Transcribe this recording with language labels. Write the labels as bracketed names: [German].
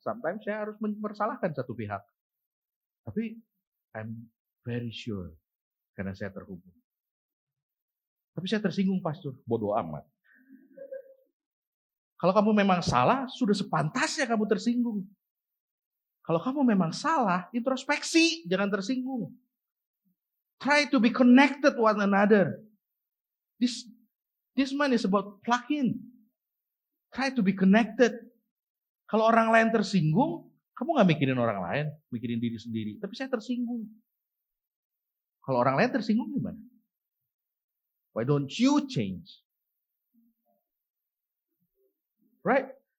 [Indonesian] Sometimes saya harus mempersalahkan satu pihak. Tapi [English] I'm very sure. [Indonesian] Karena saya terhubung. Tapi saya tersinggung pastor. Bodoh amat. Kalau kamu memang salah, sudah sepantasnya kamu tersinggung. Kalau kamu memang salah, introspeksi, jangan tersinggung. [English] Try to be connected one another. This man is about plug-in. Try to be connected. [Indonesian] Kalau orang lain tersinggung, kamu gak mikirin orang lain, mikirin diri sendiri. Tapi saya tersinggung. Kalau orang lain tersinggung gimana? [English] Why don't you change? Right?